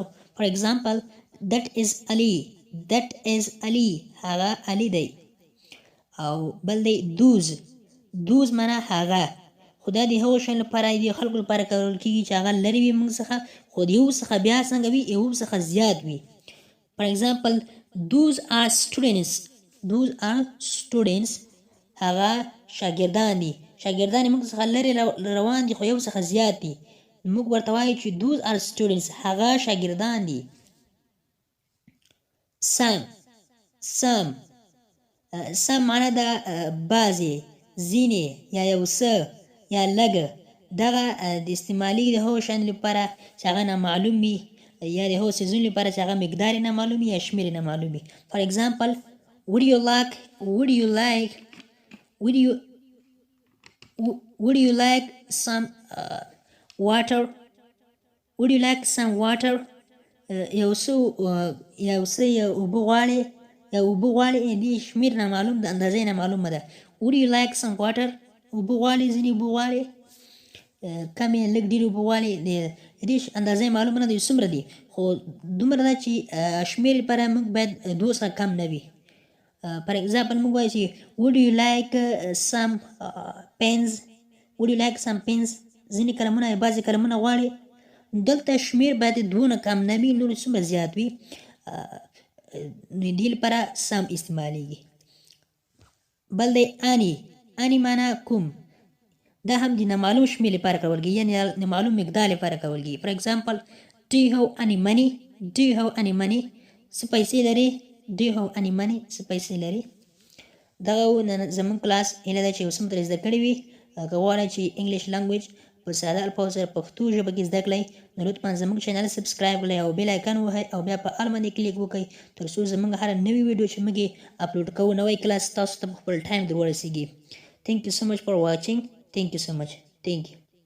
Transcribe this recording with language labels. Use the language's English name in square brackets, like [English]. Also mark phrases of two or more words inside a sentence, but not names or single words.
[English] for example, that is Ali [Pashto] هغه علي دی. او بل دی those معنا هغه، خو دا د هغو شیانو لپاره د خلکو لپاره کارول کېږي چې هغه لرې وي موږ څخه خو د یو څخه بیا څنګه وي یو څخه زیات وي. [English] for example, those are students [Pashto] هغه شاګردان دي. شاګردان موږ څخه لرې روان دي خو یو څخه زیات دي، موږ ورته وایو چې [English] those are students [Pashto] هغه شاګردان دي. some معنا ده بعضې، ځینې یا یو څه یا لږه. دغه د استعمالي د هغو شیانو لپاره چې هغه نامعلوم وي یا د هغو څیزونو لپاره چې هغه مقدار یې نامعلوم وي یا شمېر یې نامعلوم وي. [English] for example, would you would you like some water would you like some water [Pashto] یو څه اوبه غواړې یا اوبه غواړې دې شمېر نه معلوم د اندازې نه معلومه ده [English] would you like some water [Pashto] اوبه غواړې ځینې اوبه غواړې کمې لږ ډېرې اوبه غواړې د دې اندازې معلومه نه ده څومره دي خو دومره ده چې شمېر لپاره موږ باید 2 څخه کم نه وي [English] for example [Pashto] موږ وایو چې [English] would you like some pens would you like some pens [Pashto] ځینې کلمونه بعضې کلمونه غواړي دلته شمېر باید 2 نه کم نه وي نور څومره زیات وي دې لپاره سم استعمالیږي بل دی اني معنا کوم دا هم د نامعلوم شمېر لپاره کول کېږي یعنې نامعلوم مقدار لپاره کول کېږي [English] for example do you have any [Pashto] money څه پیسې لرې [English] do you have any money [Pashto] څه پیسې لرې دغه زموږ کلاس هیله ده چې اوس هم ترې زده کړی وي که غواړئ چې [English] English language [Pashto] په ساده الفاظ سره پښتو ژبه کې زده کړئ نو لطفا زموږ چینل سبسکرایب کړئ او [English] bell icon [Pashto] ووهئ او بیا په آل باندې کلیک وکړئ تر څو زموږ هره نوې ویډیو چې موږ یې اپلوډ کوو نوی کلاس تاسو ته په خپل ټایم در ورسیږي [English] thank you so much for watching thank you so much thank you